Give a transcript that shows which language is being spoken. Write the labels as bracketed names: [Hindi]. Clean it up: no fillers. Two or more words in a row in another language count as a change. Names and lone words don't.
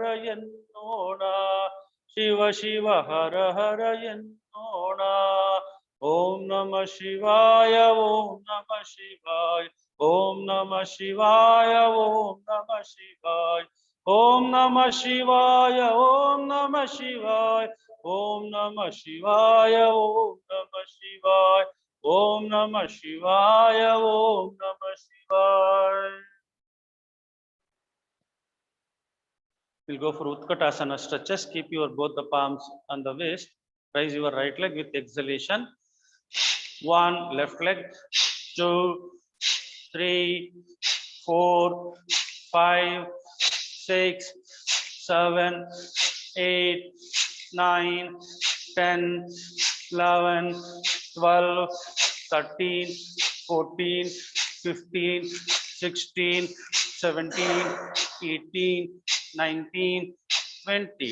[Kannada] ಎನ್ನೋಣ ಶಿವ ಶಿವ ಹರ ಹರ ಎನ್ನೋಣ ಓಂ ನಮ ಶಿವಾಯ ಓಂ ನಮ ಶಿವಾಯ ಓಂ ನಮ ಶಿವಾಯ ಓಂ ನಮ ಶಿವಾಯ ಓಂ ನಮ ಶಿವಾಯ ಓಂ ನಮ ಶಿವಾಯ ಓಂ ನಮ ಶಿವಾಯ ಓಂ ನಮ ಶಿವಾಯ ಓಂ ನಮ ಶಿವಾಯ ಓಂ ನಮ ಶಿವಾಯ. [English] We'll go for Utkatasana stretches. Keep your both the palms on the waist. Raise your right leg with exhalation. 1, left leg, 2, 3, 4, 5, 6, 7, 8, 9, 10, 11, 12, 13, 14, 15, 16, 17, 18, 19, 20.